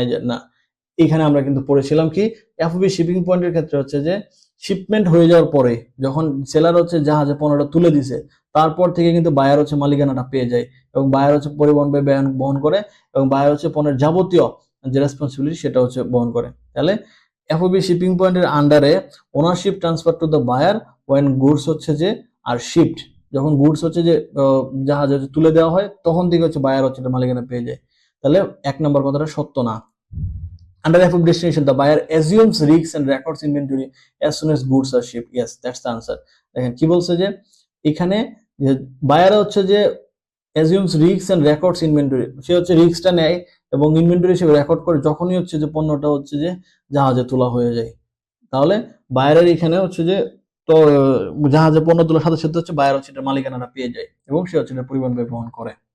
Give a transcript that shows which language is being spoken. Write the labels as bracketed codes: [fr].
[bn] না, এখানে আমরা কিন্তু পড়েছিলাম কি এফওবি শিপিং পয়েন্টের ক্ষেত্রে হচ্ছে যে শিপমেন্ট হয়ে যাওয়ার পরে যখন সেলার হচ্ছে জাহাজে পণ্যটা তুলে দিছে তারপর থেকে কিন্তু বায়ার হচ্ছে মালিকানাটা পেয়ে যায়, এবং বায়ার হচ্ছে পরিবহন ব্যয় বহন করে, এবং বায়ার হচ্ছে পণ্যের যাবতীয় যে রেসপন্সিবিলিটি সেটা হচ্ছে বহন করে। তাহলে এফওবি শিপিং পয়েন্টের আন্ডারে [en] ownership transfer to the buyer when goods [bn] হচ্ছে যে আর শিফট, যখন গুডস হচ্ছে যে জাহাজে তুলে দেওয়া হয় তখন থেকে হচ্ছে বায়ার হচ্ছে মালিকানা পেয়ে যায়। তাহলে এক নম্বর কথাটা সত্য না। [en] Under FOB destination, the buyer assumes risks and records inventory as soon as goods are shipped. Yes, that's the answer. [bn] দেখেন কি বলছে যে এখানে যে বায়ার হচ্ছে যে [en] assumes risks and records inventory, [bn] সে হচ্ছে রিস্কটা নেয় এবং ইনভেন্টরি হিসেবে রেকর্ড করে যখনই হচ্ছে যে পণ্যটা হচ্ছে যে জাহাজে তোলা হয়ে যায়। তাহলে বায়ারের এখানে হচ্ছে যে তো জাহাজে পণ্য তোলার সাথে সাথে হচ্ছে বায়ার হচ্ছে এটা মালিকানাটা পেয়ে যায় এবং সে হচ্ছে এটা পরিবহন ব্যয় বহন করে।